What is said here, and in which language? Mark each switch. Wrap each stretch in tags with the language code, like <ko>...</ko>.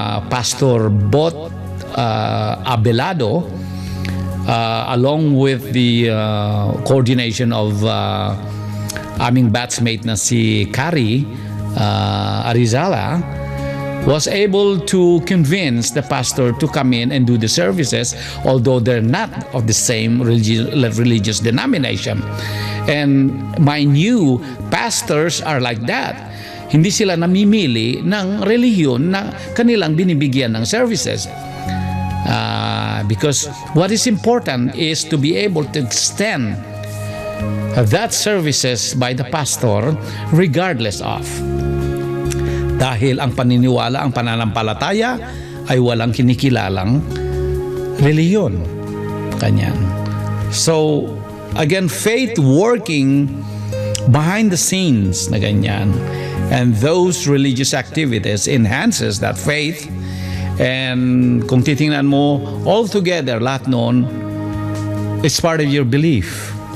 <en>Pastor Bot Abelado, along with the coordination of aming batchmate na si Kari Arizala, was able to convince the pastor to come in and do the services, although they're not of the same religious denomination. And mind you, pastors are like that.</en> <tl>Hindi sila namimili ng relihiyon na kanilang binibigyan ng services.</tl> <en>Because what is important is to be able to extend that services by the pastor regardless of.</en> <tl>Dahil ang paniniwala, ang pananampalataya ay walang kinikilalang reliyon. Kanyan.</tl> <en>So, again, faith working behind the scenes</en> <tl>na ganyan.</tl> <en>And those religious activities enhances that faith. And</en> <tl>kung titingnan mo,</tl> <en>all together,</en> <tl>lahat noon,</tl> <en>it's part of your belief.</en>